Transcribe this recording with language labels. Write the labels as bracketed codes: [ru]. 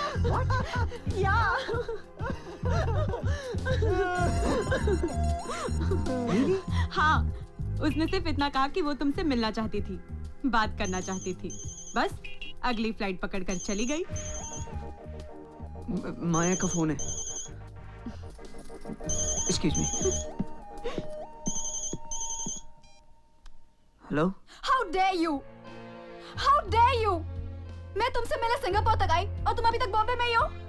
[en] What? Yeah. [hi] हाँ, उसने सिर्फ इतना कहा कि वो तुमसे मिलना चाहती थी, बात करना चाहती थी, बस अगली फ्लाइट पकड़कर चली गई। माया का फोन है। [en] Excuse me. Hello? dare you? How dare you? [hi] मैं तुमसे मिले सिंगापुर तक आई और तुम अभी तक बॉम्बे में ही हो?